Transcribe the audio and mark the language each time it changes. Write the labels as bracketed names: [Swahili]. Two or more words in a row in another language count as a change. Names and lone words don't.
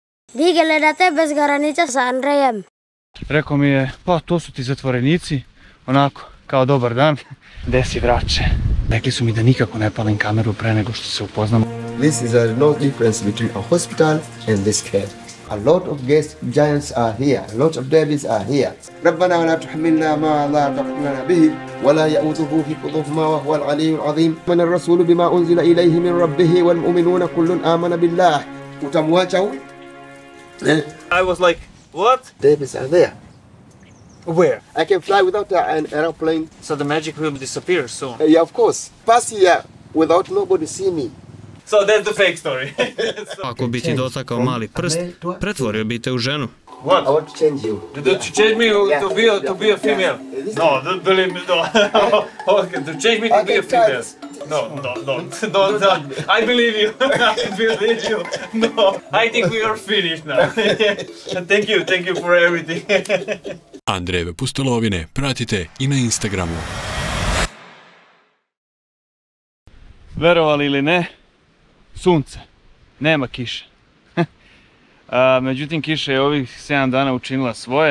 [Serbian] Vi gledate Bez granica sa Andrejem. Rekao mi je, pa to su ti zatvorenici, onako, kao dobar dan. Gde si, vrače? Rekli su mi da nikako ne palim kameru pre nego što se upoznamo. [English] This is a no difference between a hospital and this care. A lot of gas giants are here, a lot of devils are here. [Arabic] ربنا ولا تحملنا ما لا طاقة لنا به ولا يؤوده حفظهما وهو العلي العظيم. من الرسول بما أنزل إليه من ربه والمؤمنون كل آمن بالله. [Swahili] Utamwacha? [English] I was like, what? Devils are there. Where? I can fly without an aeroplane. So the magic will disappear soon. Yeah, of course. Pass here without nobody see me. So that's the fake story. [Serbian] Ako bi ti dotakao mali prst, pretvorio bi te u ženu. [English] What? I want to change you. To change me to be a female? No, don't believe me, no. Okay, to change me to be a female. No, don't. I believe you. I believe you. No, I think we are finished now. Thank you for everything. [Serbian] Andrejeve pustolovine pratite i na Instagramu. Verovali ili ne, sunce, nema kiše. Međutim, kiša je ovih 7 dana učinila svoje.